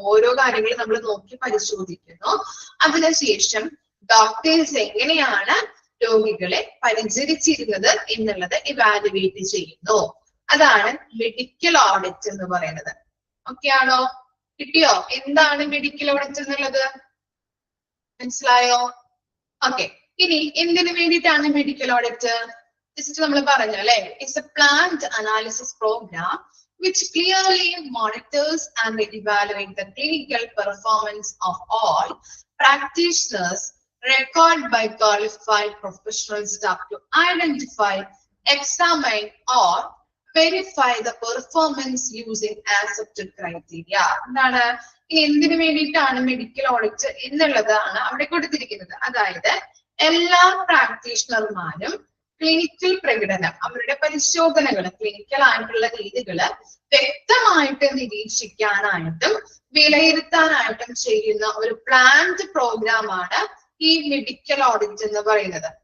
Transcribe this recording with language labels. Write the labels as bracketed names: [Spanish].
[Malayalam] ഓരോ കാര്യങ്ങളും നമ്മൾ നോക്കി പരിശോധിക്കുന്നു. അതിനുശേഷം ഡോക്ടേഴ്സ് എങ്ങനെയാണ് രോഗികളെ പരിചരിച്ചിരുന്നത് എന്നുള്ളത് ഇവാലുവേറ്റ് ചെയ്യുന്നു. അതാണ് മെഡിക്കൽ ഓഡിറ്റ് എന്ന് പറയുന്നത്. ഓക്കെ ആണോ? കിട്ടിയോ? എന്താണ് മെഡിക്കൽ ഓഡിറ്റ് എന്നുള്ളത്? മനസ്സിലായോ? ഓക്കെ, ഇനി എന്തിനു വേണ്ടിയിട്ടാണ് മെഡിക്കൽ ഓഡിറ്റ്? ജസ്റ്റ് നമ്മൾ പറഞ്ഞു അല്ലെ, [English] It's a planned analysis program which clearly monitors and evaluates the clinical performance of all practitioners, record by qualified professional staff to identify, examine or verify the performance using accepted criteria. [Malayalam] എന്താണ് ഇനി എന്തിനു വേണ്ടിയിട്ടാണ് medical audit എന്നുള്ളതാണ് അവിടെ കൊടുത്തിരിക്കുന്നത്. അതായത് എല്ലാ പ്രാക്ടീഷണർമാരും clinical പ്രകടനം, അവരുടെ പരിശോധനകൾ, ക്ലിനിക്കൽ ആയിട്ടുള്ള രീതികള് വ്യക്തമായിട്ട് നിരീക്ഷിക്കാനായിട്ടും വിലയിരുത്താനായിട്ടും ചെയ്യുന്ന ഒരു പ്ലാൻഡ് പ്രോഗ്രാമാണ് ഈ മെഡിക്കൽ ഓഡിറ്റ് എന്ന് പറയുന്നത്.